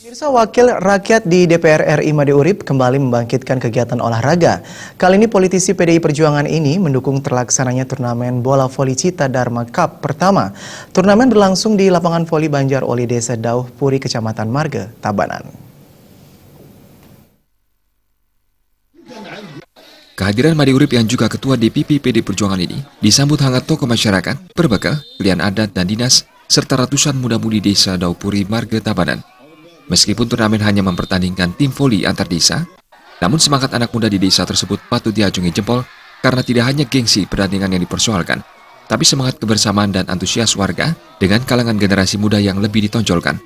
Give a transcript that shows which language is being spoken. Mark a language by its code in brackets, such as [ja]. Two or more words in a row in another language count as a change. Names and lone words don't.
[id] Wakil rakyat di DPR RI Made Urip kembali membangkitkan kegiatan olahraga. Kali ini politisi PDI Perjuangan ini mendukung terlaksananya turnamen bola voli Cita Dharma Cup pertama. Turnamen berlangsung di lapangan voli Banjar Oli Desa Dauh Puri, Kecamatan Marga, Tabanan. Kehadiran Made Urip yang juga ketua DPP PDI Perjuangan ini disambut hangat tokoh masyarakat, berbekal, pilihan adat dan dinas, serta ratusan muda-mudi desa Dauh Puri, Marga, Tabanan. Meskipun turnamen hanya mempertandingkan tim voli antar desa, namun semangat anak muda di desa tersebut patut diacungi jempol karena tidak hanya gengsi pertandingan yang dipersoalkan, tapi semangat kebersamaan dan antusias warga dengan kalangan generasi muda yang lebih ditonjolkan.